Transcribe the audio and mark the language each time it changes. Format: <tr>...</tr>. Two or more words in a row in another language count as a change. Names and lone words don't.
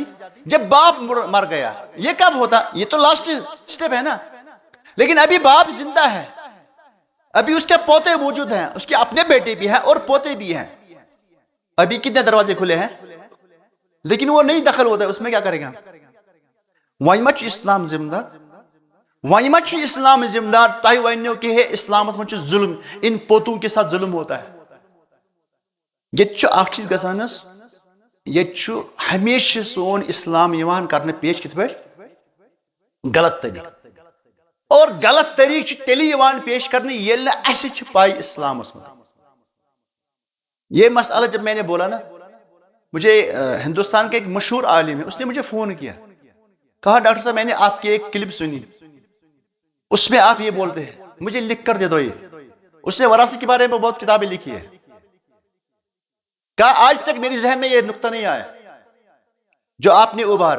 <ur>جب باپ مر گیا. یہ کب ہوتا؟ یہ تو</ur> <en>last step</en> <ur>ہے نا. لیکن ابھی باپ زندہ ہے، ابھی اس کے پوتے موجود ہیں، اس کے اپنے بیٹے بھی ہیں اور پوتے بھی ہیں. ابھی کتنے دروازے کھلے ہیں، لیکن وہ نہیں دخل ہوتا ہے. اس میں کیا کرے گا؟</ur> <ks>وۄنۍ ما چھُ اسلام ذمہ دار، وۄنۍ ما چھُ اسلام ذمہ دار. تۄہہِ ونیو کہ ہے اسلامس منٛز چھُ ظلم،</ks> <ur>ان پوتوں کے ساتھ ظلم ہوتا ہے.</ur> <ks>یہ چھُ اکھ چیز گژھان حظ، یہ چھُ ہمیشہ سون اسلام یوان کرنے پیش کتھ پٲٹھۍ؟ غلط طریقہ. اور غلط طریقہ تیلی یوان پیش کرنے ییٚلہِ نہٕ اَسہِ چھِ پاے اسلامس منٛز.</ks> <ur>یہ مسئلہ جب میں نے بولا نا، مجھے ہندوستان کے ایک مشہور عالم ہے، اس نے مجھے فون کیا، کہا ڈاکٹر صاحب میں نے آپ کی ایک کلپ سنی، اس میں آپ یہ بولتے ہیں، مجھے لکھ کر دے دو. یہ اس نے وراثت کے بارے میں بہت کتابیں لکھی ہے. کہا آج تک میری ذہن میں یہ نقطہ نہیں آیا جو آپ نے ابھارا.</ur>